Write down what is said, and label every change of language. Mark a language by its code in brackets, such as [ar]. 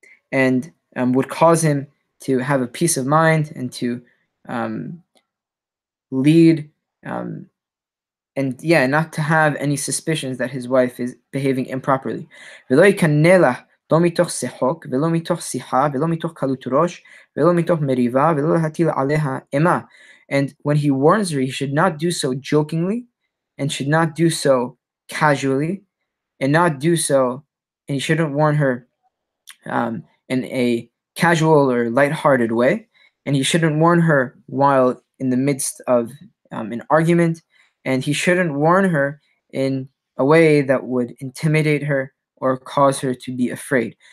[en] and would cause him to have a peace of mind and to lead and not to have any suspicions that his wife is behaving improperly. [he] לא מתוך שחוק, ולא מתוך שיחה, ולא מתוך קלות ראש, ולא מתוך מריבה, ולא להטיל עליה אימה. [en] And when he warns her, he should not do so jokingly, and should not do so casually, and he shouldn't warn her in a casual or lighthearted way, and he shouldn't warn her while in the midst of an argument, and he shouldn't warn her in a way that would intimidate her or cause her to be afraid.